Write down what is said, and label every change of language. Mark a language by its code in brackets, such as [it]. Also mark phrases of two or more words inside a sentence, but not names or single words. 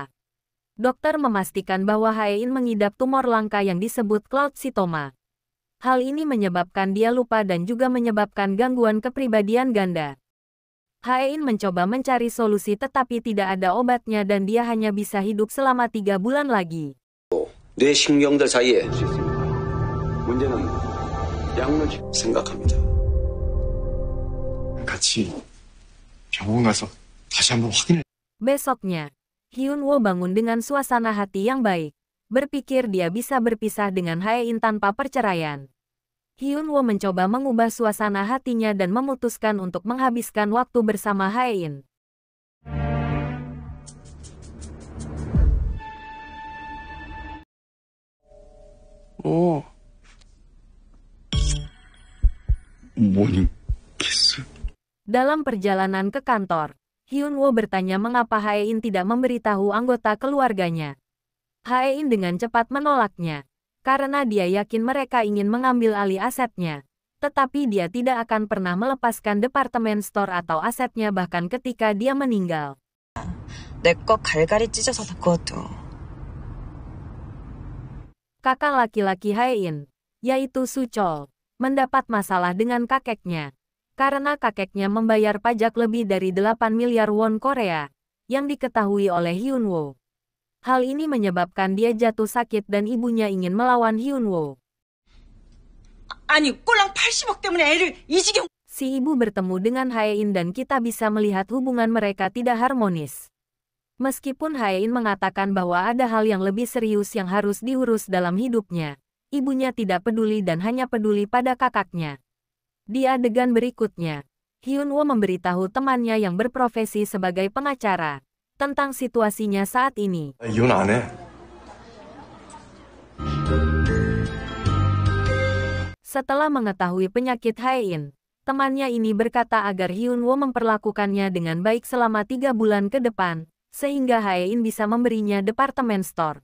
[id] Dokter memastikan bahwa Hae-in mengidap tumor langka yang disebut cloudcytoma. Hal ini menyebabkan dia lupa dan juga menyebabkan gangguan kepribadian ganda. Hae-in mencoba mencari solusi tetapi tidak ada obatnya dan dia hanya bisa hidup selama 3 bulan lagi. [ko] 뇌신경들 사이에 문제는 약물 생각합니다. 같이 병원 가서 다시 한번 확인을. [id] Besoknya, Hyun-woo bangun dengan suasana hati yang baik. Berpikir dia bisa berpisah dengan Hae-in tanpa perceraian. Hyun-woo mencoba mengubah suasana hatinya dan memutuskan untuk menghabiskan waktu bersama Hae-in. [ko] 뭐니? 키스? [id] Dalam perjalanan ke kantor, Hyun-woo bertanya mengapa Hae-in tidak memberitahu anggota keluarganya. Hae-in dengan cepat menolaknya, karena dia yakin mereka ingin mengambil alih asetnya. Tetapi dia tidak akan pernah melepaskan departemen store atau asetnya bahkan ketika dia meninggal. [ko] 내 거 갈갈이 찢어서 바꿔도. [id] Kakak laki-laki Hae-in, yaitu Suchol, mendapat masalah dengan kakeknya. Karena kakeknya membayar pajak lebih dari 8 miliar won Korea, yang diketahui oleh Hyun-woo. Hal ini menyebabkan dia jatuh sakit dan ibunya ingin melawan Hyun-woo. [ko] 아니, 꼴랑 80억 때문에 애를 이 지경. [id] Si ibu bertemu dengan Hae-in dan kita bisa melihat hubungan mereka tidak harmonis. Meskipun Hae-in mengatakan bahwa ada hal yang lebih serius yang harus diurus dalam hidupnya, ibunya tidak peduli dan hanya peduli pada kakaknya. Di adegan berikutnya, Hyun-woo memberitahu temannya yang berprofesi sebagai pengacara tentang situasinya saat ini. [ko] 이혼 안 해. [id] Setelah mengetahui penyakit Hae-in, temannya ini berkata agar Hyun-woo memperlakukannya dengan baik selama 3 bulan ke depan, sehingga Hae-in bisa memberinya departemen store.